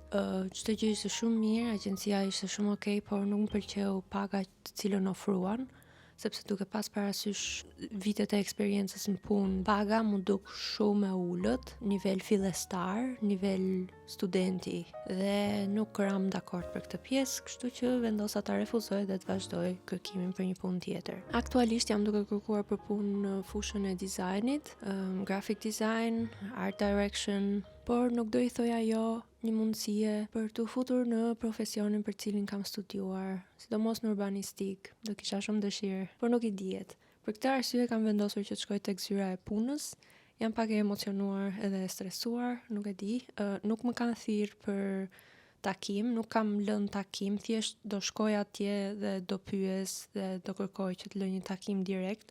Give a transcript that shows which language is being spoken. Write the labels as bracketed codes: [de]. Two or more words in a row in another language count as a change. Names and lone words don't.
[sq] Çdo gjë ishte shumë mirë, agjencia ishte shumë okay, por nuk më pëlqeu paga të cilën ofruan, sepse duke pas parasysh vitet e eksperiencës në punë, paga mu duk shumë e ulët, nivel fillestar, nivel studenti, dhe nuk ram dakord për këtë pjesë, kështu që vendosa ta refuzoj dhe të vazhdoj kërkimin për një punë tjetër. Aktualisht jam duke kërkuar për punë në fushën e dizajnit, [en] graphic design, art direction, [sq] por nuk do i thoja jo një mundësie për të futur në profesionin për cilin kam studiuar, sidomos në urbanistik, do kisha shumë dëshirë, por nuk i dihet. Për këtë arsye kam vendosur që të shkoj tek zyra e punës. Jam pak e emocionuar edhe e stresuar, nuk e di, nuk më kanë thirrë për takim, nuk kam lënë takim, thjesht do shkoj atje dhe do pyes dhe do kërkoj që të lë një takim direkt.